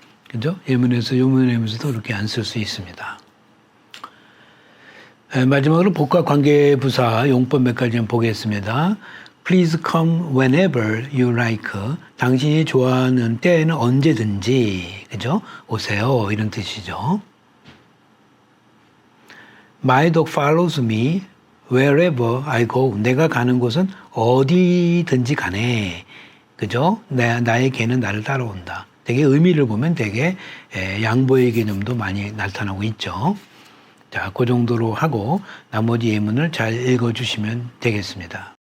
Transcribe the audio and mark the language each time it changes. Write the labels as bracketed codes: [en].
[ko] 그죠? 예문에서도 이렇게 안 쓸 수 있습니다. 마지막으로 복과 관계부사 용법 몇 가지 좀 보겠습니다. [en] Please come whenever you like. [ko] 당신이 좋아하는 때에는 언제든지, 그죠? 오세요. 이런 뜻이죠. [en] My dog follows me wherever I go. [ko] 내가 가는 곳은 어디든지 가네. 그죠? 나의 개는 나를 따라온다. 되게 의미를 보면 되게 양보의 개념도 많이 나타나고 있죠. 자, 그 정도로 하고 나머지 예문을 잘 읽어주시면 되겠습니다.